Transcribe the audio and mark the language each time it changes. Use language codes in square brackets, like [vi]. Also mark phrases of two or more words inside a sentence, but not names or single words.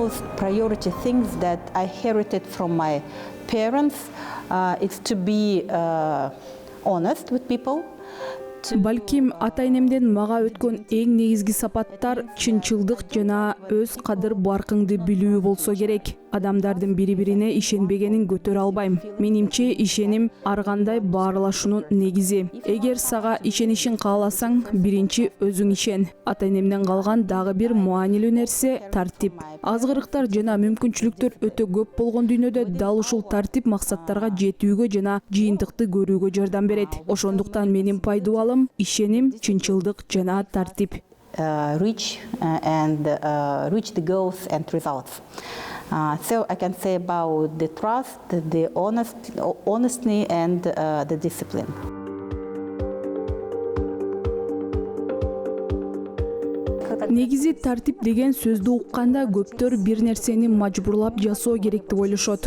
[en] the most priority things that I inherited from my parents It's to be honest with people. [ky] Балким ата-энемден мага өткөн эң негизги сапаттар чынчылдык жана өз кадыр баркыңды билүү болсо керек. Адамдардын бири-бирине ишенбегенин көтөрө албайм. Менимче ишеним ар кандай баарлашуунун негизи. Эгер сага ишенишин кааласаң, биринчи өзүң ишен. Ата-энемден калган дагы бир маанилүү нерсе тартип. Азгырыктар жана мүмкүнчүлүктөр өтө көп болгон дүйнөдө дал ушул тартип максаттарга жетүүгө жана жыйынтыкты көрүүгө жардам берет. Ошондуктан менин пайдубалым ишеним, чынчылдык жана тартип. [en] Reach the goals and results. So I can say about the trust, the honesty, and the discipline. [ky] Негизи тартип деген сөздү укканда көптөр бир нерсени мажбурлап жасоо керек деп ойлошот.